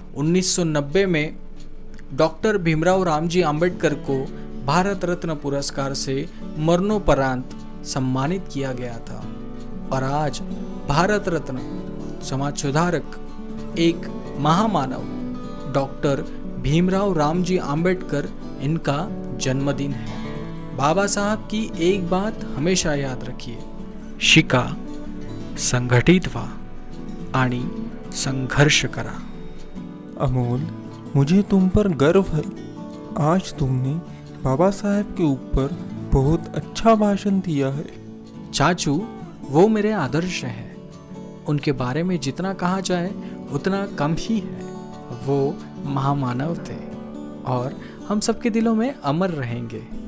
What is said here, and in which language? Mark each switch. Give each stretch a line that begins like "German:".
Hindi: 1990 में डॉक्टर भीमराव रामजी अंबेडकर को भारत रत्न पुरस्कार से मरणोपरांत सम्मानित किया गया था, और आज भारत रत्न समाज सुधारक, एक महामानव, डॉक्टर भीमराव रामजी आम्बेडकर इनका जन्मदिन है। बाबा साहब की एक बात हमेशा याद रखिए,
Marathi: शिका, संघटित व्हा आणि संघर्ष करा।
Hindi: अमोल, मुझे तुम पर गर्व है। आज तुमने बाबा साहब के ऊपर बहुत अच्छा भाषण दिया है। चाचू, वो मेरे आदर्श हैं। उनके बारे में जितना कहा जाए उतना कम ही है। वो महामानव थे और हम सबके दिलों में अमर रहेंगे।